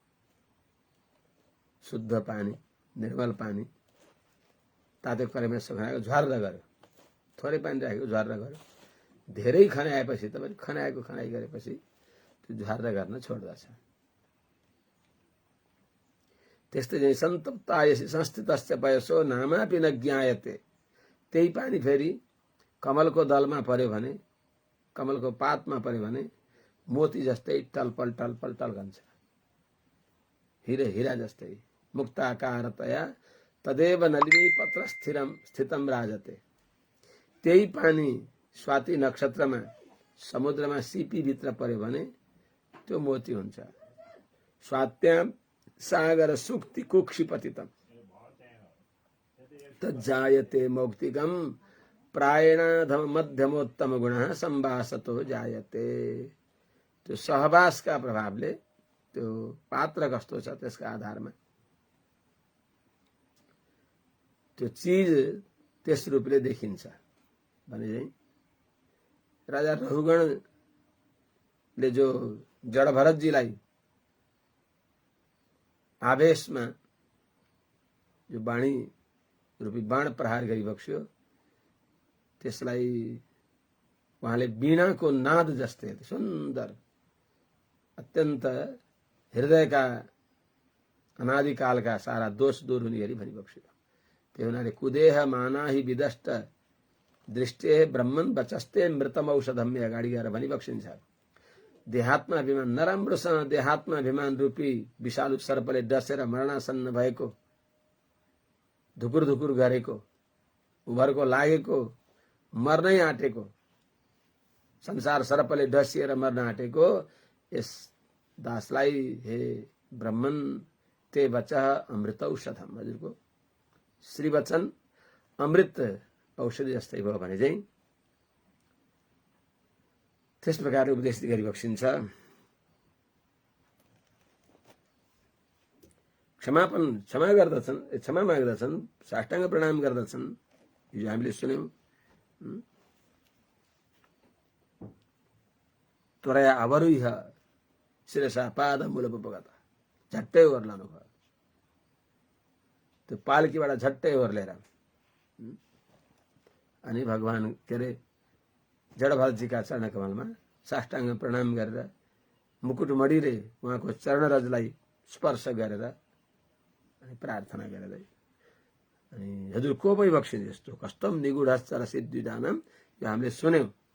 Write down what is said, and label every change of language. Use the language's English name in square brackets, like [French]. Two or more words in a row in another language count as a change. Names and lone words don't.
[Nepali] शुद्ध पानी, निर्मल पानी तातेको कराईमा सुखाएको झर्र गर्यो, थोरै पानी राखेको झर्र गर्यो। धेरै खनाएपछि तपाईले खनाएको खनाई गरेपछि त्यो झर्र गर्न छोड्दछ। त्यस्तै चाहिँ [Sanskrit] सन्तप्तायसि संस्थितस्य पयसो नामापि न ज्ञायते। [Nepali] त्यही पानी फेरि कमलको दलमा पर्यो भने, कमलको पातमा पर्यो भने मोती जस्तै टलपल टलपल टल्कन्छ, हिरा जस्तै। [Sanskrit] मुक्ताकारतया तदेव नलिनी पत्र स्थितम राजते। [Nepali] त्यही पानी स्वाति नक्षत्रमा समुद्रमा सिपीभित्र पर्यो भने त्यो मोती हुन्छ। [Sanskrit] स्वात्याम सागर सुक्ति कुक्षिपतितम तज्जायते मौक्तिकम प्रायणाधम मध्यमोत्तम गुणः संवासतो जायते। [Nepali] त्यो सहवासका प्रभावले त्यो पात्र कस्तो छ त्यसका आधारमा त्यो चीज त्यस रूपले देखिन्छ भने चाहिँ राजा रहुगणले जो जडभरतजीलाई आवेशमा जो वाणी रूपी बाण प्रहार गरिबक्स्यो, त्यसलाई उहाँले वीणाको नाद जस्तै सुन्दर, अत्यन्त हृदयका अनादिकालका सारा दोष दूर हुने गरी भनिबक्स्यो। त्यही हुनाले [Sanskrit] कुदेह मानाहि विदष्ट दृष्टे ब्रह्मन बचस्ते मृतम औषधम [Nepali] अगाडि गएर भनिबक्सिन्छ। देहात्माभिमान, नराम्रोसँग देहात्माभिमान रूपी विषालु सर्पले डसेर मरणासन्न भएको, धुकुर धुकुर गरेको, उभरको लागेको, मर्नै आँटेको, संसार सर्पले डसिएर मर्न आँटेको यस दासलाई [Sanskrit] हे ब्रह्मन ते वचः अमृत औषधम, [Nepali] हजुरको श्री वचन अमृत औषधि जस्तै भयो भने चाहिँ त्यस प्रकारले उपदेश गरिबक्सिन्छ। क्षमा गर्दछन्, क्षमा माग्दछन्, साष्टाङ्ग प्रणाम गर्दछन्। यो हामीले सुन्यौं। [Sanskrit] त्वरया अवरुह्य शिरसा पाद मूलमुपगत, [Nepali] झट्टै ओर्लनु भयो। त्यो पालकीबाट झट्टै ओर्लेर अनि भगवान के अरे जडभरतजीका चरण कमलमा साष्टाङ्ग प्रणाम गरेर मुकुट मणिले उहाँको चरणरजलाई स्पर्श गरेर अनि प्रार्थना गरेर अनि हजुर को पै बक्सिन्छ यस्तो [Sanskrit] कष्टम निगुढश्चर सिद्धिदानम, [Nepali] यो हामीले सुन्यौं।